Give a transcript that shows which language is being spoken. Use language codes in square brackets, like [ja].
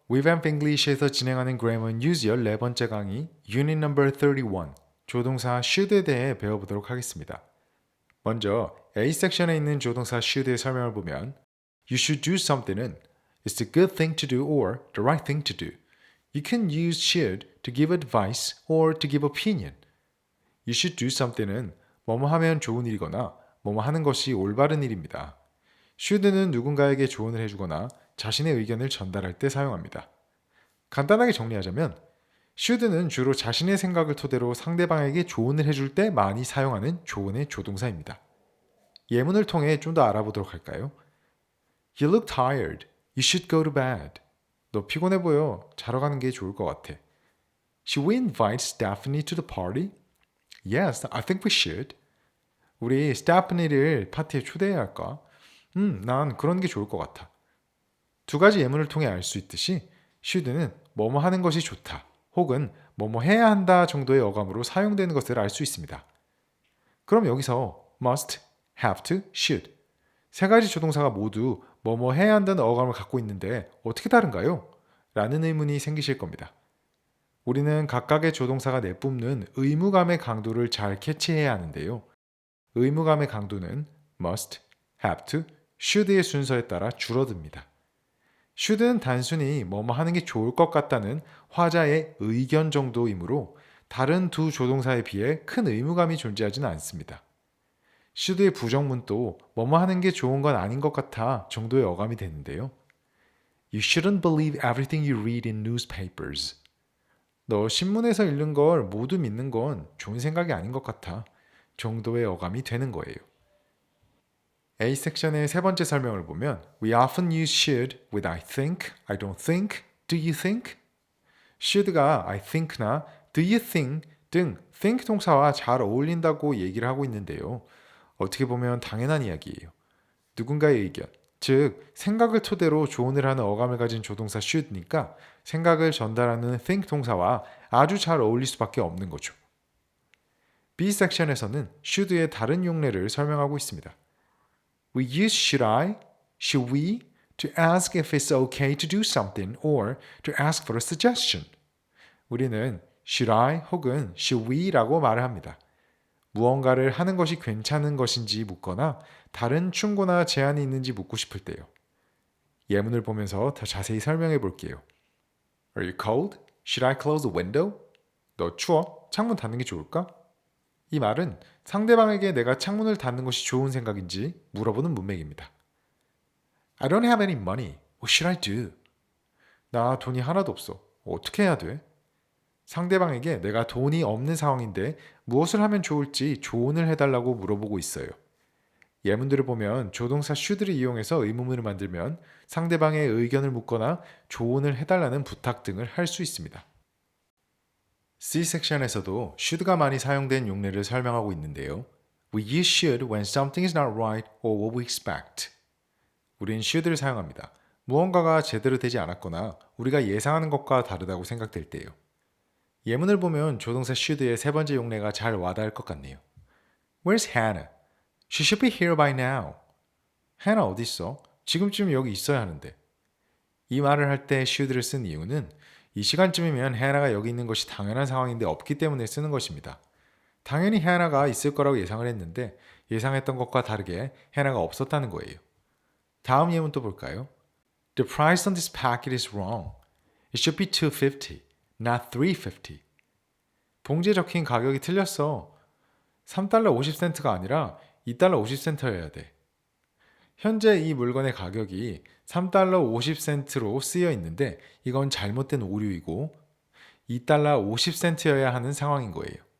[ko] Revamp English에서 진행하는 Grammar News 14번째 강의 Unit No. 31 조동사 should에 대해 배워보도록 하겠습니다. 먼저 A 섹션에 있는 조동사 should의 설명을 보면 [en] You should do something은 It's the good thing to do or the right thing to do. You can use should to give advice or to give opinion. You should do something [ko] 은 뭐뭐 하면 좋은 일이거나 뭐뭐 하는 것이 올바른 일입니다. should는 누군가에게 조언을 해주거나 자신의 의견을 전달할 때 사용합니다. 간단하게 정리하자면 should는 주로 자신의 생각을 토대로 상대방에게 조언을 해줄 때 많이 사용하는 조언의 조동사입니다. 예문을 통해 좀 더 알아보도록 할까요? [en] You look tired. You should go to bed. [ko] 너 피곤해 보여. 자러 가는 게 좋을 것 같아. [en] Should we invite Stephanie to the party? Yes, I think we should. [ko] 우리 스테파니를 파티에 초대해야 할까? 난 그런 게 좋을 것 같아. 두 가지 예문을 통해 알 수 있듯이 should는 뭐뭐 하는 것이 좋다 혹은 뭐뭐 해야 한다 정도의 어감으로 사용되는 것을 알 수 있습니다. 그럼 여기서 must, have to, should 세 가지 조동사가 모두 뭐뭐 해야 한다는 어감을 갖고 있는데 어떻게 다른가요? 라는 의문이 생기실 겁니다. 우리는 각각의 조동사가 내뿜는 의무감의 강도를 잘 캐치해야 하는데요. 의무감의 강도는 must, have to, should의 순서에 따라 줄어듭니다. should는 단순히 뭐뭐 하는 게 좋을 것 같다는 화자의 의견 정도이므로 다른 두 조동사에 비해 큰 의무감이 존재하지는 않습니다. should의 부정문도 뭐뭐 하는 게 좋은 건 아닌 것 같아 정도의 어감이 되는데요. [en] You shouldn't believe everything you read in newspapers. [ko] 너 신문에서 읽는 걸 모두 믿는 건 좋은 생각이 아닌 것 같아 정도의 어감이 되는 거예요. A 섹션의 세 번째 설명을 보면 [en] We often use should with I think, I don't think, do you think? [ko] should가 I think나 do you think 등 think 동사와 잘 어울린다고 얘기를 하고 있는데요. 어떻게 보면 당연한 이야기예요. 누군가의 의견, 즉 생각을 토대로 조언을 하는 어감을 가진 조동사 should니까 생각을 전달하는 think 동사와 아주 잘 어울릴 수밖에 없는 거죠. B 섹션에서는 should의 다른 용례를 설명하고 있습니다. [en] We use should I, should we to ask if it's okay to do something or to ask for a suggestion. [ko] 우리는 should I 혹은 should we라고 말을 합니다. 무언가를 하는 것이 괜찮은 것인지 묻거나 다른 충고나 제안이 있는지 묻고 싶을 때요. 예문을 보면서 더 자세히 설명해 볼게요. [en] Are you cold? Should I close the window? [ko] 너 추워? 창문 닫는 게 좋을까? 이 말은 상대방에게 내가 창문을 닫는 것이 좋은 생각인지 물어보는 문맥입니다. [en] I don't have any money. What should I do? [ko] 나 돈이 하나도 없어. 어떻게 해야 돼? 상대방에게 내가 돈이 없는 상황인데 무엇을 하면 좋을지 조언을 해달라고 물어보고 있어요. 예문들을 보면 조동사 should를 이용해서 의문문을 만들면 상대방의 의견을 묻거나 조언을 해달라는 부탁 등을 할 수 있습니다. C 섹션에서도 should가 많이 사용된 용례를 설명하고 있는데요. [en] We use should when something is not right or what we expect. [ko] 우린 should를 사용합니다. 무언가가 제대로 되지 않았거나 우리가 예상하는 것과 다르다고 생각될 때요. 예문을 보면 조동사 should의 세 번째 용례가 잘 와닿을 것 같네요. [en] Where's Hannah? She should be here by now. [ko] Hannah 어디 있어? 지금쯤 여기 있어야 하는데. 이 말을 할 때 should를 쓴 이유는 이 시간쯤이면 해나가 여기 있는 것이 당연한 상황인데 없기 때문에 쓰는 것입니다. 당연히 해나가 있을 거라고 예상을 했는데 예상했던 것과 다르게 해나가 없었다는 거예요. 다음 예문 또 볼까요? [en] The price on this packet is wrong. It should be $2.50, not $3.50. [ko] 봉지에 적힌 가격이 틀렸어. 3달러 50센트가 아니라 2달러 50센트여야 돼. 현재 이 물건의 가격이 3달러 50센트로 쓰여 있는데 이건 잘못된 오류이고 2달러 50센트여야 하는 상황인 거예요.